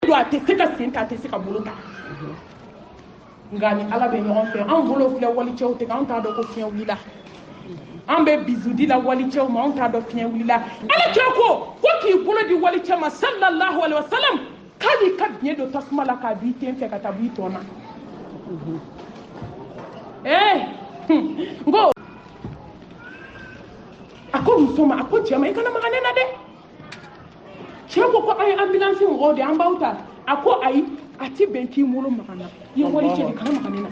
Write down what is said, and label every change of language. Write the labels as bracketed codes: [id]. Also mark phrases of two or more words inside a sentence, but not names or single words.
[bm] a tɛ se ka sen ta a tɛ se ka bolo ta nka ni ala bɛ ɲɔgɔn fɛ an bolo filɛ walicɛw tigɛ an t'a dɔn ko fiɲɛ wulila an bɛ bisu di la walicɛw ma an t'a dɔn fiɲɛ wulila ala cɛ ko k'i bolo di walicɛ ma [ar] صلى الله عليه وسلم [bm] k'ale ka biɲɛ don tasuma la k'a b'i ten fɛ ka taa b'i tɔ na n ko a ko muso ma a ko cɛ ma i kana maga ne na dɛ cɛ ko an ye ambulance mɔgɔw de an b'aw ta a ko ayi a ti bɛn k'i wolo maga na i ye walicɛ de kana maga ne na